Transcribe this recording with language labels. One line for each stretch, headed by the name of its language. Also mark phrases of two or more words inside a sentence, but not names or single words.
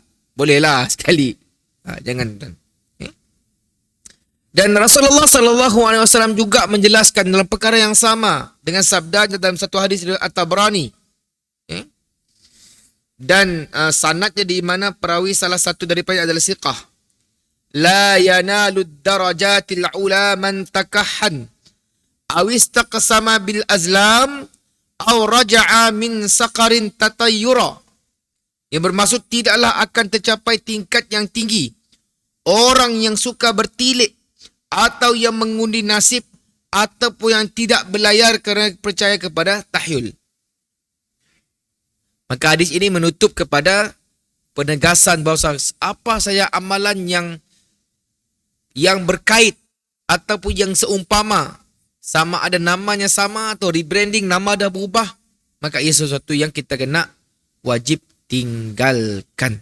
Malay: Bolehlah sekali. Jangan. Dan Rasulullah SAW juga menjelaskan dalam perkara yang sama dengan sabda dalam satu hadis dari At-Tabrani. Dan sanadnya di mana perawi salah satu daripada adalah siqah.
Arabic: لا ينال الدرجات العلى من تكهن أو استقسم بالأزلام أو رجع من سفر تطيرا.
Malay: Yang bermaksud tidaklah akan tercapai tingkat yang tinggi orang yang suka bertilik atau yang mengundi nasib ataupun yang tidak berlayar kerana percaya kepada tahyul. Maka hadis ini menutup kepada penegasan bahawa apa saja amalan yang berkait ataupun yang seumpama, sama ada namanya sama atau rebranding, nama dah berubah, maka ia sesuatu yang kita kena wajib tinggalkan.